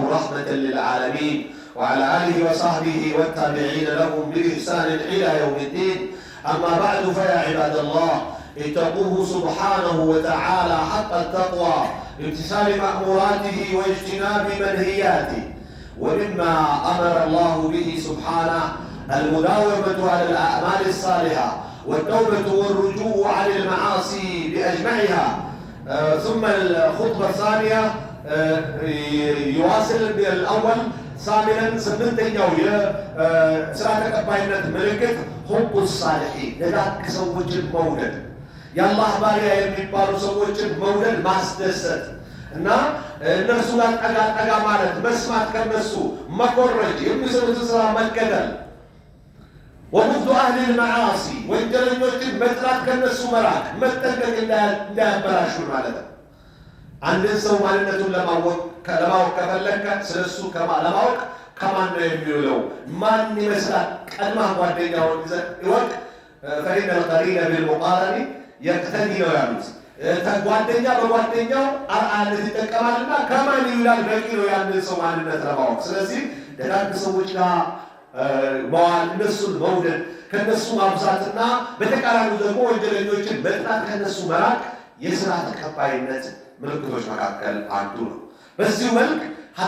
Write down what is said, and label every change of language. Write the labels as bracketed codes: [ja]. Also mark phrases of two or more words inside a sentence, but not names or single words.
[ar] رحمة للعالمين وعلى آله وصحبه والتابعين لهم بإحسان إلى يوم الدين أما بعد فيا عباد الله اتقوه سبحانه وتعالى حق التقوى بامتثال مأموراته واجتناب منهياته ومما أمر الله به سبحانه المداومة على الأعمال الصالحة والتوبة والرجوع عن المعاصي بأجمعها ثم الخطبة الثانية يواصل بالأول ثامنا [am] سمنتኛው የሥራ ተቀባይነት ምልክት [ar] حب الصالحين [am] ደጋግ ሰዎችን መውደድ የአላህ ባሪያ የሚባሉ ሰዎችን መውደድ ማስደሰት እና እነርሱ ጋር ጠጋ ማለት መስማት ከነሱ መኮረጅ የሚሰሩትን ስራ መከተል [ar] وبغض أهل المعاصي [am] ወንጀለኞችን መጥላት ከነሱ መራቅ መጠንቀቅ እንዳያበላሹ ማለት ነው። አንድን ሰው ማንነቱን ለማወቅ ከፈለከ ስለሱ ለማወቅ ከማን ነው የሚውለው ማን ይመስላል ቀድማ ጓደኛውን ይወቅ [ar] فإن القرين بالمقارن يقتدي [am] ነው ያሉት። ጓደኛ በጓደኛው አርአያነት ይጠቀማልና ከማን ይውላል በቂ ነው ያንን ሰው ማንነት ለማወቅ። ስለዚህ ደጋግ ሰዎች ጋር መዋል እነሱን መውደድ ከነሱ ማብዛትና በተቃራኒው ደግሞ ወንጀለኞችን መጥላት ከነሱ መራቅ የሥራ ተቀባይነት ምልክቶች መካከል አንዱ ነው። በዚሁ መልክ ሀታ